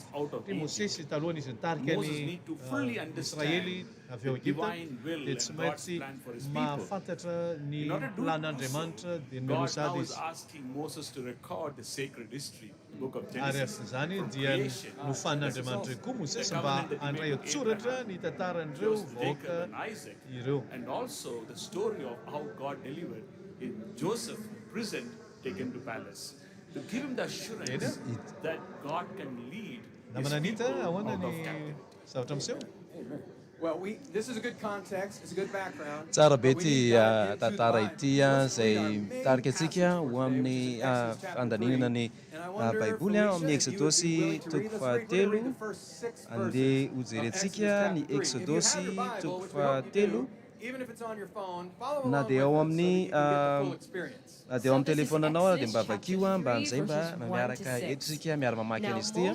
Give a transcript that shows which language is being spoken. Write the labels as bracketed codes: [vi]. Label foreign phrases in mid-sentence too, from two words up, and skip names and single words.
[mg] Ty Mosesy talohany izy nitarika ny Israely avy ao Egipta dia tsy maintsy mahafantatra ny plan'Andriamanitra dia nomelo sady izy. Ary zany dia nofan'Andriamanitra koa Mosesy mba handray an-tsoratra ny tantaran'ireo vahoaka ireo. [en] And also the story of how God delivered Joseph imprisoned, taken to palace. To give him the assurance that God can lead his people out of captivity. Well, this is a good context, it's a good background. [mg] Tsara be ty tantara ity izay mitarika antsika ho amin'ny fandaninana ny Baiboly amin'ny Exodosy toko fahatelo. Andeha hojerentsika ny Exodosy toko fahatelo. Na dia ao amin'ny na dia ao amin'ny telefonanao dia mba vakio mba amin'izay mba miaraka eto isika miara-mamaky an'izy ity.